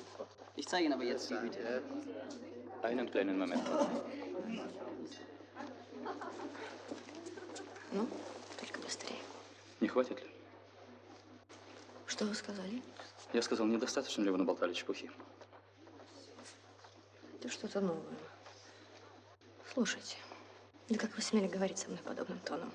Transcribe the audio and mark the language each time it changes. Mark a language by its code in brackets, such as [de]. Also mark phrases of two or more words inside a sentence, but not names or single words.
[de] Ich zeige Ihnen aber jetzt die Hüte. Einen kleinen Moment. [ru] Ну, только быстрее. Не хватит ли? Что вы сказали? Я сказал, недостаточно ли вы наболтали чепухи? Это что-то новое. Слушайте, да как вы смели говорить со мной подобным тоном?